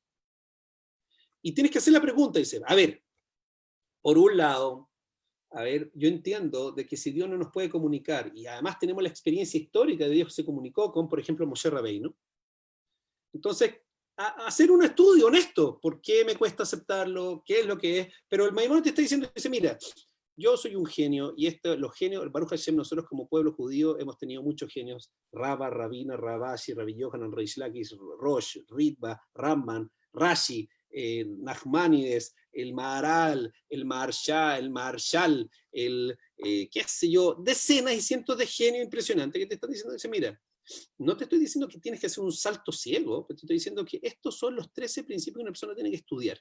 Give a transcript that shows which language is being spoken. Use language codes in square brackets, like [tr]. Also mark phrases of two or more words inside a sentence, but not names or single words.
[es] Y tienes que hacer la pregunta, dice, a ver, por un lado, a ver, yo entiendo de que si Dios no nos puede comunicar, y además tenemos la experiencia histórica de Dios que se comunicó con, por ejemplo, Moshe Rabbeinu, entonces, hacer un estudio honesto, ¿por qué me cuesta aceptarlo? ¿Qué es lo que es? Pero el Maimónides te está diciendo, dice, mira, yo soy un genio, y los genios, el [he] ברוך השם, [es] nosotros como pueblo judío hemos tenido muchos genios, Rabba, Rabina, Rabashi, Rabbi Yohanan, Reish Lakish, Rosh, Ritva, Ramban, Rashi, Nachmanides, el Maharal, el Maharsha, el Maharshal, qué sé yo, decenas y cientos de genios impresionantes que te están diciendo, dice, mira, no te estoy diciendo que tienes que hacer un salto ciego, te estoy diciendo que estos son los 13 principios que una persona tiene que estudiar.